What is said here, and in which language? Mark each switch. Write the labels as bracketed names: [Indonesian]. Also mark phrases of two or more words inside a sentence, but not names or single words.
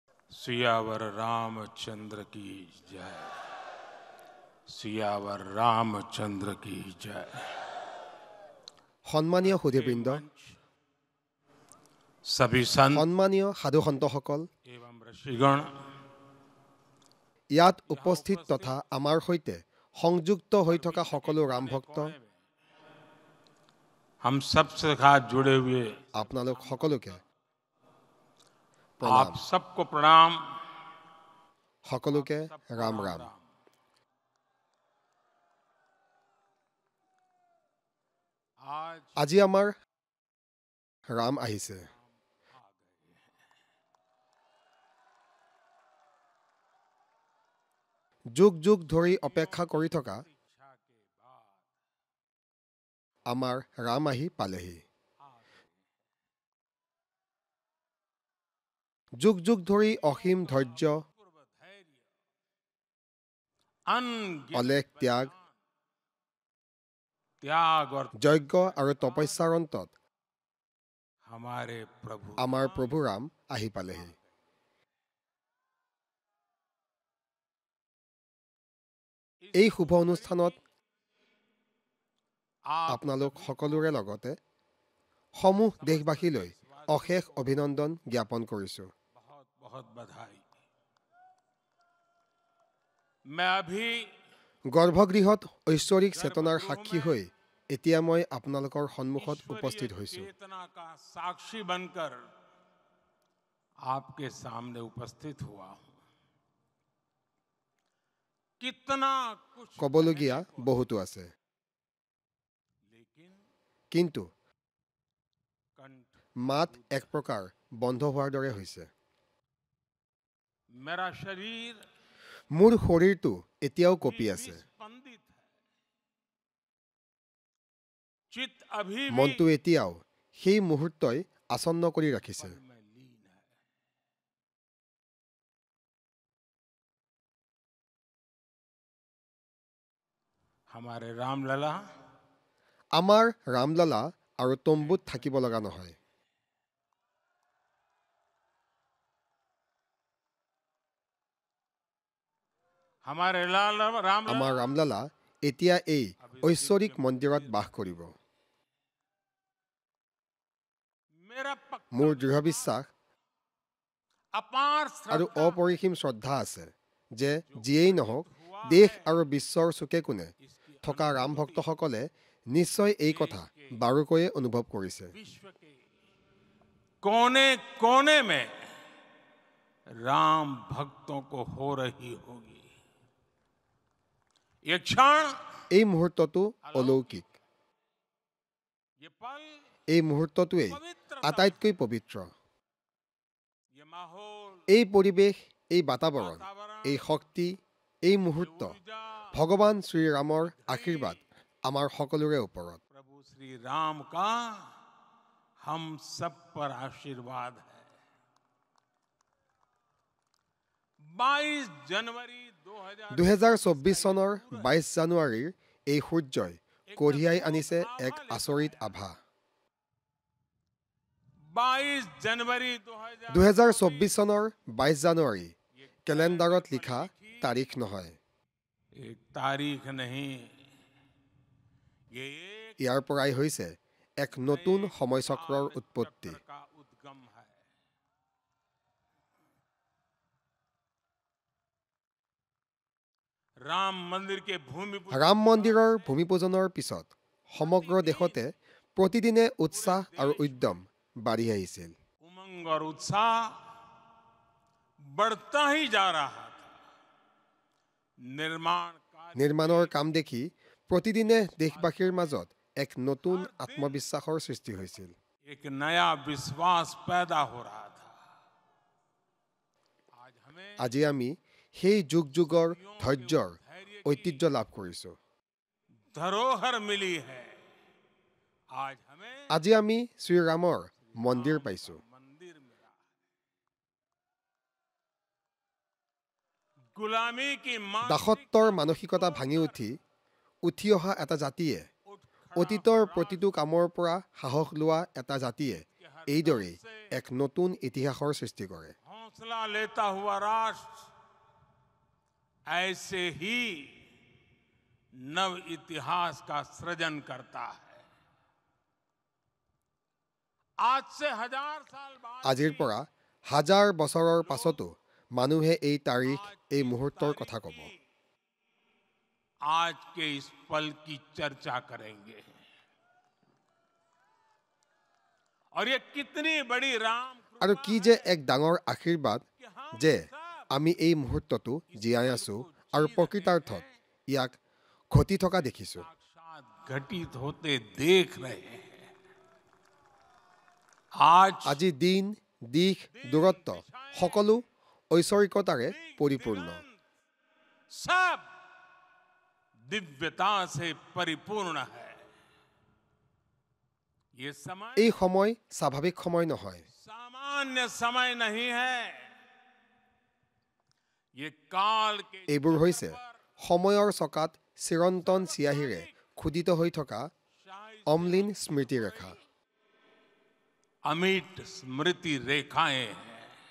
[Hindi] सियावर रामचंद्र की जय। सियावर रामचंद्र की जय। [Assamese] সন্মানীয় সুধীবৃন্দ, [Hindi] सभी संत [Assamese] সন্মানীয় সাধু সন্তসকল, [Hindi] एवं ऋषिगण, [Assamese] ইয়াত উপস্থিত তথা আমাৰ সৈতে সংযুক্ত হৈ থকা সকলো ৰাম ভক্ত, [Hindi] हम सबसे साथ जुड़े हुए [Assamese] আপোনালোক সকলোকে [Hindi] आप [Assamese] প্ৰণাম। [Hindi] सबको प्रणाम। [Assamese] সকলোকে ৰাম ৰাম। [Hindi] आज [Assamese] আজি আমাৰ ৰাম আহিছে। যুগ যুগ ধৰি অপেক্ষা কৰি থকা আমাৰ ৰাম আহি পালেহি। যুগ যুগ ধৰি অসীম ধৈৰ্য, অলেখ ত্যাগ, [Hindi] त्याग और [Assamese] যজ্ঞ আৰু তপস্যাৰ অন্তত [Hindi] हमारे प्रभु [Assamese] আমাৰ প্ৰভু ৰাম আহি পালেহি। এই শুভ অনুষ্ঠানত আপোনালোক সকলোৰে লগতে সমূহ দেশবাসীলৈ অশেষ অভিনন্দন জ্ঞাপন কৰিছো। [Hindi] बहुत बहुत बधाई। मैं अभी [Assamese] গৰ্ভগৃহত ঐশ্বৰিক চেতনাৰ সাক্ষী হৈ এতিয়া মই আপোনালোকৰ সন্মুখত উপস্থিত হৈছো। [Hindi] चेतना का साक्षी बनकर आपके सामने उपस्थित हुआ हूं। कितना कुछ [Assamese] ক'বলগীয়া বহুতো আছে, [Hindi] लेकिन [Assamese] কিন্তু [Hindi] कंठ [Assamese] মাত এক প্ৰকাৰ বন্ধ হোৱাৰ দৰে হৈছে। [Hindi] मेरा शरीर [Assamese] মোৰ শৰীৰটো এতিয়াও কঁপি আছে, [Hindi] स्पंदित है। चित अभी भी [Assamese] মনটো এতিয়াও সেই মুহূৰ্তই আসন্ন কৰি ৰাখিছে। [Hindi] में लीन है। हमारे रामलला [Assamese] আমাৰ ৰামলালা আৰু তম্বুত থাকিব লগা নহয়। [Hindi] हमारे लाल राम [Assamese] আমাৰ ৰামলালা এতিয়া এই ঐশ্বৰিক মন্দিৰত বাস কৰিব। [Hindi] मेरा पक्का [Assamese] মোৰ দৃঢ় বিশ্বাস [Hindi] अपार [Assamese] আৰু [Hindi] श्रद्धा [Assamese] অপৰিসীম শ্ৰদ্ধা আছে যে যিয়েই নহওক দেশ আৰু বিশ্বৰ চুকে কোণে থকা ৰাম ভক্তসকলে নিশ্চয় এই কথা বাৰুকৈয়ে অনুভৱ কৰিছে। [Hindi] विश्व के कोने कोने में राम भक्तों को हो रही होगी। ये क्षण, [Assamese] এই মুহূৰ্তটো অলৌকিক। [Hindi] ये पल, [Assamese] এই মুহূৰ্তটোৱেই আটাইতকৈ পবিত্ৰ। [Hindi] ये माहौल, [Assamese] এই পৰিৱেশ, এই বাতাৱৰণ, এই শক্তি, এই মুহূৰ্ত ভগৱান শ্ৰীৰামৰ আশীৰ্বাদ আমাৰ সকলোৰে ওপৰত। [Hindi] प्रभु श्री राम का हम सब पर आशीर्वाद है। 22 जनवरी [Assamese] 2024 চনৰ 22 জানুৱাৰীৰ এই সূৰ্যই কঢ়িয়াই আনিছে এক আচৰিত আভা। [Hindi] 22 जनवरी [Assamese] 2024 চনৰ 22 জানুৱাৰী কেলেণ্ডাৰত লিখা তাৰিখ নহয়। [Hindi] एक तारीख नहीं, ये एक [Assamese] ইয়াৰ পৰাই হৈছে এক নতুন সময়চক্ৰৰ উৎপত্তি। [Hindi] का उद्गम है। राम मंदिर के भूमि [Assamese] ৰাম মন্দিৰৰ ভূমিপূজনৰ পিছত সমগ্ৰ দেশতে প্ৰতিদিনে উৎসাহ আৰু উদ্যম বাঢ়ি আহিছিল। [Hindi] उमंग और उत्साह बढ़ता ही जा रहा था। निर्माण कार्य [Assamese] নিৰ্মাণৰ কাম দেখি প্ৰতিদিনে দেশবাসীৰ মাজত এক নতুন আত্মবিশ্বাসৰ সৃষ্টি হৈছিল। [Hindi] एक नया विश्वास पैदा हो रहा था। आज हमें [Assamese] আজি আমি সেই যুগ যুগৰ ধৈৰ্যৰ ঐতিহ্য লাভ কৰিছো। [Hindi] धरोहर मिली है। आज हमें [Assamese] আজি আমি শ্ৰীৰামৰ মন্দিৰ পাইছো। [Hindi] मंदिर मिला है। गुलामी की [Assamese] দাসত্বৰ মানসিকতা ভাঙি উঠি অহা এটা জাতিয়ে, অতীতৰ প্ৰতিটো কামৰ পৰা সাহস লোৱা এটা জাতিয়ে এইদৰেই এক নতুন ইতিহাসৰ সৃষ্টি কৰে। [Hindi] हौसला लेता हुआ राष्ट्र ऐसे ही नव इतिहास का सृजन करता है। आज से 1000 साल बाद [Assamese] আজিৰ পৰা হাজাৰ বছৰৰ পাছতো মানুহে এই তাৰিখ এই মুহূৰ্তৰ কথা ক'ব। [Hindi] आज के इस पल की चर्चा करेंगे और ये कितनी बड़ी राम [Assamese] আৰু কি যে এক ডাঙৰ আশীৰ্বাদ যে আমি এই মুহূৰ্তটো জীয়াই আছো আৰু প্ৰকৃতাৰ্থত ইয়াক ঘটি থকা দেখিছো। [Hindi] साक्षात घटित होते देख रहे हैं। आज [Assamese] আজি দিন দিশ দূৰত্ব সকলো ঐশ্বৰিকতাৰে পৰিপূৰ্ণ। [Hindi] सब दिव्यता से परिपूर्ण है। ये समय [Assamese] এই সময় স্বাভাৱিক সময় নহয়। [Hindi] सामान्य समय नहीं है। ये काल के [Assamese] এইবোৰ হৈছে সময়ৰ চকাত চিৰন্তন চিয়াহীৰে খোদিত হৈ থকা অম্লিন স্মৃতি ৰেখা। [Hindi] अमिट स्मृति रेखाएं हैं।